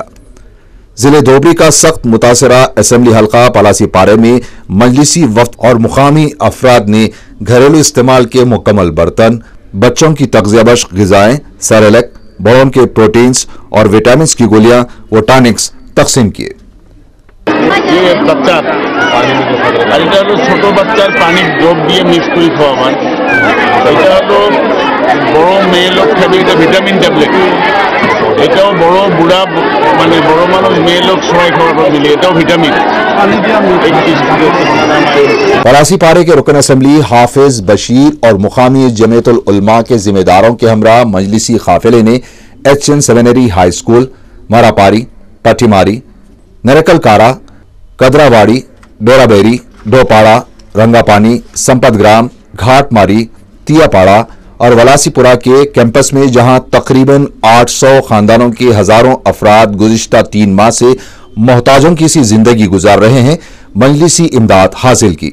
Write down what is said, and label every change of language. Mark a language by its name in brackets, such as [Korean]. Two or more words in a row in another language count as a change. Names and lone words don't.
[Urdu] ضلع دھوبری کا سخت متاثرہ اسمبلی حلقہ پالاسی پارے میں مجلسی وفد اور مقامی افراد نے گھریلو استعمال کے مکمل برتن، بچوں کی تغذیہ بخش غذائیں، سیریلک، بڑوں کے پروٹینز اور وٹامنز کی گولیاں و ٹانکس تقسیم کیے۔ [Bangla] ছোট বাচ্চার পানি ডোব দিয়ে মিক্স করে খাওয়াবার, এটা হলো বড় মেয়ে লোক খাবে, এটা [English] vitamin tablet. [Bangla] এটাও বড় বুড়া মানে বড় মানুষ মেয়ে লোক সবাই খাওয়ার দিলে এটাও ভিটামিন। [Urdu] پالاسی پارے کے رکن اسمبلی حافظ بشیر اور مقامی جمعیت العلماء کے ذمہ داروں کے ہمراہ مجلسی قافلے نے HN سیونری ہائی اسکول، مارا پاری، پٹھی ماری، نرکل کارا، کدرا واڑی، ڈورا بیری، ڈوپاڑا، رنگا پانی، سمپت گرام، گھاٹ ماری، تیا پاڑا اور ولاسی پورا کے کیمپس میں جہاں تقریباً 800 خاندانوں کے ہزاروں افراد گزشتہ 3 ماہ سے محتاجوں کی سی زندگی گزار رہے ہیں، مجلسی امداد حاصل کی۔